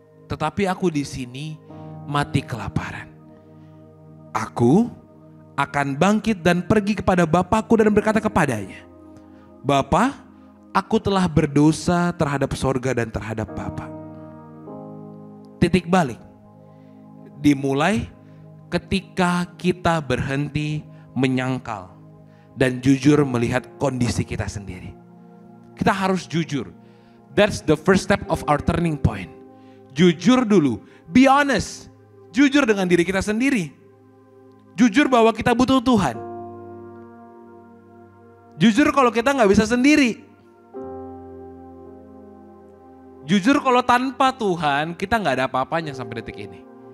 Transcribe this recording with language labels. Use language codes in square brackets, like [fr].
[id] Tetapi aku di sini mati kelaparan. Aku akan bangkit dan pergi kepada Bapakku dan berkata kepadanya, Bapa, aku telah berdosa terhadap sorga dan terhadap Bapa. Titik balik dimulai ketika kita berhenti menyangkal dan jujur melihat kondisi kita sendiri. Kita harus jujur. [en] That's the first step of our turning point. [id] Jujur dulu, [en] be honest. [id] Jujur dengan diri kita sendiri. Jujur bahwa kita butuh Tuhan. Jujur kalau kita gak bisa sendiri. Jujur kalau tanpa Tuhan kita gak ada apa-apanya sampai detik ini.